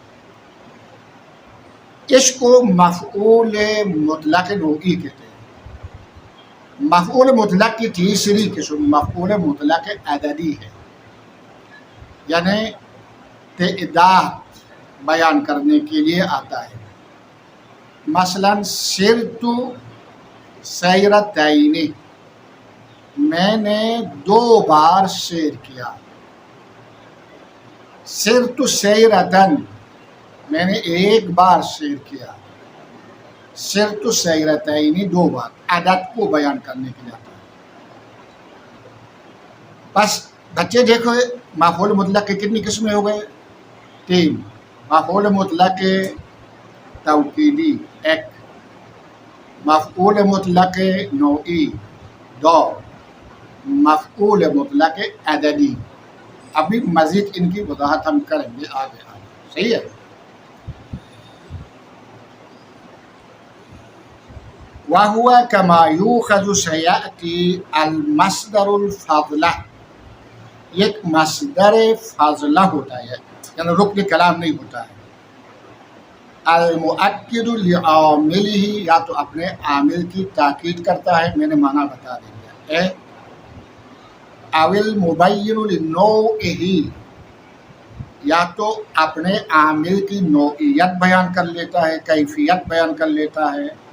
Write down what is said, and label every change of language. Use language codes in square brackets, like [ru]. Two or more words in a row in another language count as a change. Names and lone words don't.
[ur] اس کو مفعول مطلق نوعی کہتے ہیں۔ مفعول مطلق کی تیسری قسم مفعول مطلق عددی ہے، یعنی تعداد بیان کرنے کے لیے آتا ہے۔ [ar] مثلا سرت سیرتین، [ur] میں نے 2 بار سیر کیا۔ [ar] سرت سیرتن، [ur] میں نے 1 بار سیر کیا۔ [ar] سرت سیرتین [ur] 2 بار، عدد کو بیان کرنے کے لیے آتا ہے۔ بس بچے دیکھو مفعول مطلق کی کتنی قسمیں ہو گئے؟ 3۔ مفعول مطلق توکیدی 1، مفعول مطلق نوعی 2، مفعول مطلق عددی۔ ابھی مزید ان کی وضاحت ہم کریں گے آگے صحیح ہے۔ [ar] وَهُوَ كَمَا يُؤْخَذُ سَيَأْتِي الْمَصْدَرُ الْفَاضِلَةُ، [ur] یہ ایک مصدر فاضلہ ہوتا ہے، یعنی رکن کلام نہیں ہوتا ہے۔ [ar] المؤکد لعاملہ، [ur] یا تو اپنے عامل کی تاکید کرتا ہے، میں نے معنی بتا دیا۔ [ar] او المبین لنوعہ، [ur] یا تو اپنے عامل کی نوعیت بیان کر لیتا ہے، کیفیت بیان کر لیتا ہے۔